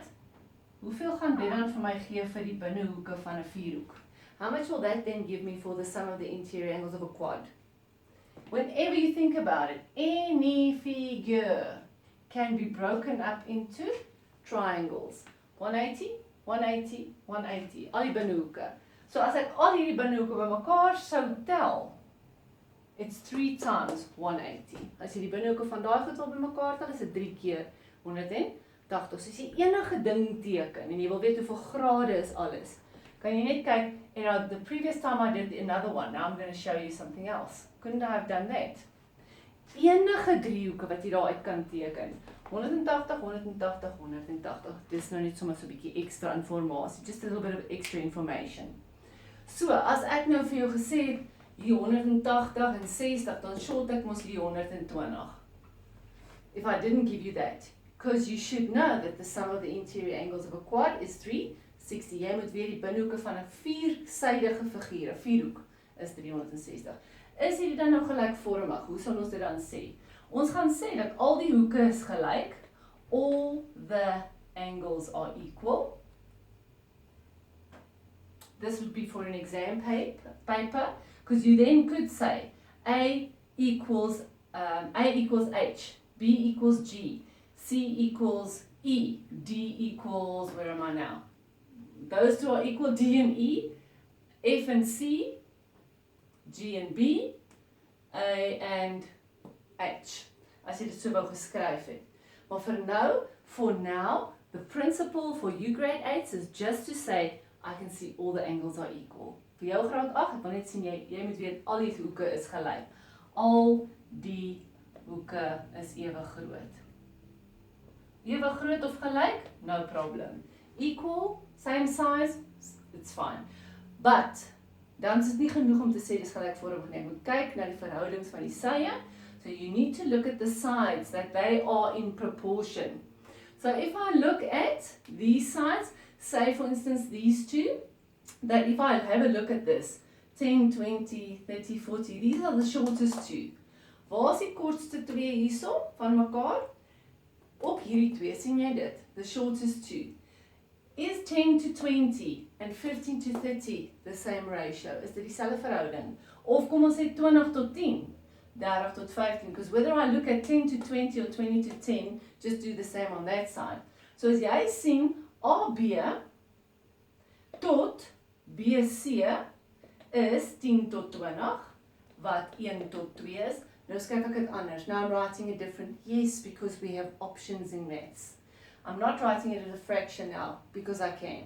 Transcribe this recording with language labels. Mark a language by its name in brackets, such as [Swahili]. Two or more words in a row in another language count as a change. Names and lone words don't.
[Afrikaans] Hoeveel gaan dit dan vir my gee vir die binnehoeke van 'n vierhoek? [English] How much will that then give me for the sum of the interior angles of a quad? Whenever you think about it, any figure can be broken up into triangles. 180, 180, 180, [Afrikaans] al die binnehoeke. So as ek al hierdie binnehoeke bymekaar sou tel, [English] it's 3 times 180. [Afrikaans] As jy die binnehoeke van daai goed al bymekaar tel, is dit 3 keer 180. So as jy enige ding teken en jy wil weet hoeveel grade is alles, kan jy net kyk, [English] and the previous time I did another one, now I'm going to show you something else. Couldn't I have done that? [Afrikaans] Enige driehoeke wat jy daar uit kan teken. 180, 180, 180. Dis nou net sommer so 'n bietjie ekstra informasie, [English] just a little bit of extra information. [Afrikaans] So, as ek nou vir jou gesê het, hier 180 en 60, dan short ek mos hier 120. [English] If I didn't give you that, because you should know that the sum of the interior angles of a quad is 360. [Afrikaans] Jy moet weet die binnehoeke van 'n viersydige figuur, 'n vierhoek, is 360. Is hierdie dan nou gelykvormig? Hoe sal ons dit dan sê? Ons gaan sê dat al die hoeke is gelyk, [English] all the angles are equal. This would be for an exam paper, because you then could say A equals H, B equals G, C equals E, D equals, where am I now? Those two are equal, D and E, F and C, G and B, A and H. [Afrikaans] As jy dit so wou geskryf het. Maar [English] for now, the principle for you grade 8s is just to say, I can see all the angles are equal. [Afrikaans] Vir jou graad 8, ek wil net sien jy moet weet al die hoeke is gelyk. Al die hoeke is ewe groot. Ewe groot of gelyk? [English] No problem. Equal, same size, it's fine. [Afrikaans] But, dan is dit nie genoeg om te sê dis gelykvormig nie. Ek moet kyk na die verhoudings van die sye. [English] So you need to look at the sides, that they are in proportion. So if I look at these sides, say for instance these two, that if I have a look at this, 10, 20, 30, 40, these are the shortest two. [Afrikaans] Waar is die kortste twee hierso van mekaar? Op hierdie twee, sien jy dit? [English] The shortest two. Is 10 to 20 and 15 to 30 the same ratio? [Afrikaans] Is dit dieselfde verhouding? Of kom ons sê 20 tot 10, 30 tot 15, [English] because whether I look at 10 to 20 or 20 to 10, just do the same on that side. [Afrikaans] So as jy sien, AB tot BC is 10 tot 20, wat 1 tot 2 is. Nou skryf ek dit anders. [English] Now I'm writing it different. Yes, because we have options in maths. I'm not writing it as a fraction now, because I can.